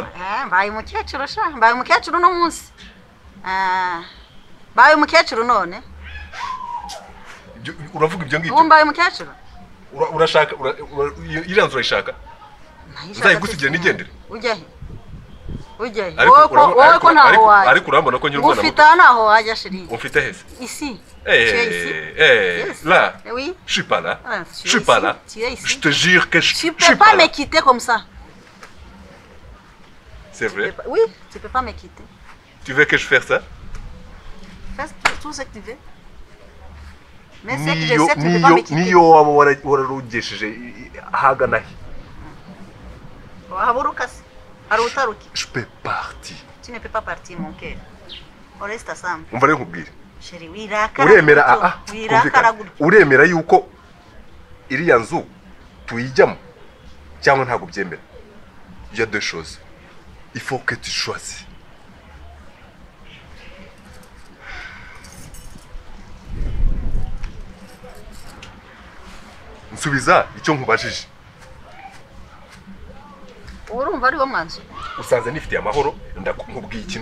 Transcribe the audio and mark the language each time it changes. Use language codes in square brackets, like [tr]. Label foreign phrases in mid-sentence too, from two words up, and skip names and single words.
[rw] mbaye umukecuru no munsi mbaye umukecuru none uravuga ibyo ngibyo mbaye umukecuru urashaka iranzu urayishaka uzayigusigira n'igendere ujyahe wowe ko ntaho wajya ariko urambona ko nyiri umwana ufite ntaho wajya shiri ufite hese [fr] ici là oui je suis pas là je te jure que je tu peux pas me quitter comme ça c'est vrai oui tu peux pas me quitter tu veux que je fasse ça fais tout ce que tu veux mais c'est que je sais que tu peux pas me quitter [rw] niyo waba wararugesheje ahagana he wahaburuka se [fr] je peux partir tu ne peux pas partir mon cœur on reste ensemble [rw] umva rero nkubwire sheri wirakara uremera uremera yuko iriya nzu tuyijyamo cyangwa ntabwo byemera [fr] il y a deux choses il faut que tu choisis [rw] nsubiza icyo nkubajije urumva ari wo mwanzo usanze nifitiye amahoro ndakubwiye ikintu